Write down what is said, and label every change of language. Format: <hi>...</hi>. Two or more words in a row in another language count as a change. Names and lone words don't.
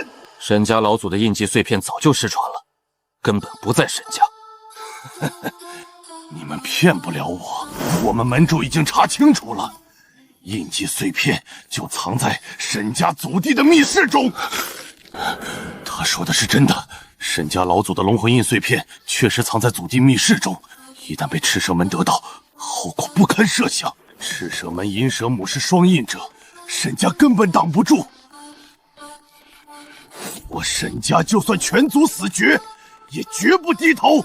<zh>沈家老祖的印記碎片早就失傳了，根本不在沈家。你們騙不了我，我們門主已經查清楚了，印記碎片就藏在沈家祖地的密室中。他說的是真的，沈家老祖的龍魂印碎片確實藏在祖地密室中，一旦被赤蛇門得到，後果不堪設想。赤蛇門銀蛇母是雙印者，沈家根本擋不住。我沈家就算全族死絕，也絕不低頭。</zh>